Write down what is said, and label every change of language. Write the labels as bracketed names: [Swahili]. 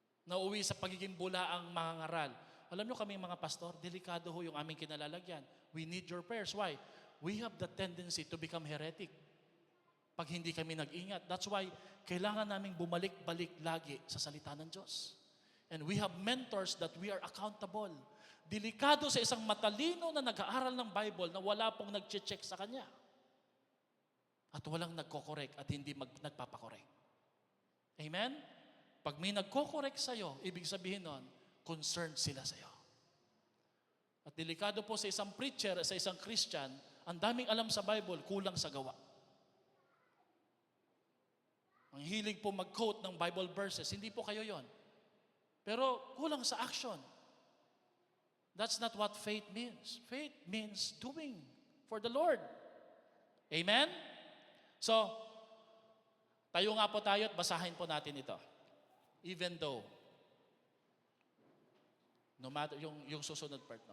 [Filipino] Nauuwi sa pagiging bulaang mangangaral. Alam nyo kami mga pastor, delikado ho yung aming kinalalagyan. [English] We need your prayers. Why? We have the tendency to become heretic [Filipino] pag hindi kami nag-ingat. [English] That's why [Filipino] kailangan naming bumalik-balik lagi sa salita ng Diyos. [English] And we have mentors that we are accountable. [Filipino] Delikado sa isang matalino na nag-aaral ng Bible na wala pong nag-check sa kanya. At walang nagko-correct at hindi nagpapakorek. Amen? Pag may nagko-correct sa'yo, ibig sabihin nun, concerned sila sa'yo. At delikado po sa isang preacher, sa isang Christian, ang daming alam sa Bible, kulang sa gawa. Ang hilig po mag-quote ng Bible verses, hindi po kayo yon. Pero kulang sa action. [English] That's not what faith means. Faith means doing for the Lord. [Filipino] Amen? So, tayo nga po tayo at basahin po natin ito. [English] Even though, no matter, yung susunod part.